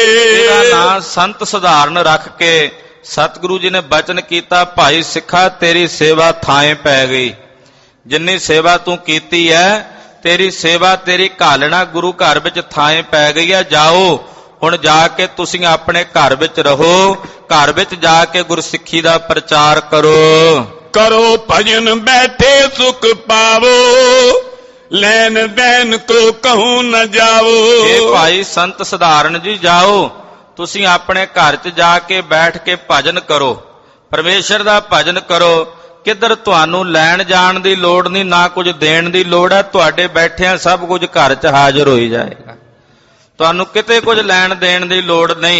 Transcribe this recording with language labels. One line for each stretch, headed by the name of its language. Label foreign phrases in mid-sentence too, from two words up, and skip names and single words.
Punjabi: ਇਹਦਾ ਨਾਂ ਸੰਤ ਸਧਾਰਨ ਰੱਖ ਕੇ ਸਤਿਗੁਰੂ ਜੀ ਨੇ ਬਚਨ ਕੀਤਾ, ਭਾਈ ਸਿੱਖਾ ਤੇਰੀ ਸੇਵਾ ਥਾਂ ਪੈ ਗਈ। ਜਿੰਨੀ ਸੇਵਾ ਤੂੰ ਕੀਤੀ ਹੈ, ਤੇਰੀ ਸੇਵਾ ਤੇਰੀ ਘਾਲਣਾ ਗੁਰੂ ਘਰ ਵਿੱਚ ਥਾਂ ਪੈ ਗਈ ਹੈ। ਜਾਓ ਹੁਣ ਜਾ ਕੇ ਤੁਸੀਂ ਆਪਣੇ ਘਰ ਵਿੱਚ ਰਹੋ, ਘਰ ਵਿੱਚ ਜਾ ਕੇ ਗੁਰਸਿੱਖੀ ਦਾ ਪ੍ਰਚਾਰ ਕਰੋ।
Hindi: करो भजन बैठे सुख पावो, लैन देन को कहूँ न जाओ।
Punjabi: ਇਹ ਭਾਈ ਸੰਤ ਸਧਾਰਨ ਜੀ ਜਾਓ, ਤੁਸੀਂ ਆਪਣੇ ਘਰ 'ਚ ਜਾ ਕੇ ਬੈਠ ਕੇ ਭਜਨ ਕਰੋ, ਪਰਮੇਸ਼ਰ ਦਾ ਭਜਨ ਕਰੋ। ਕਿੱਧਰ ਤੁਹਾਨੂੰ ਲੈਣ ਜਾਣ ਦੀ ਲੋੜ ਨਹੀਂ, ਨਾ ਕੁਝ ਦੇਣ ਦੀ ਲੋੜ ਹੈ। ਤੁਹਾਡੇ ਬੈਠਿਆਂ ਸਭ ਕੁਝ ਘਰ 'ਚ ਹਾਜ਼ਰ ਹੋਈ ਜਾਏਗਾ, ਤੁਹਾਨੂੰ ਕਿਤੇ ਕੁਝ ਲੈਣ ਦੇਣ ਦੀ ਲੋੜ ਨਹੀਂ।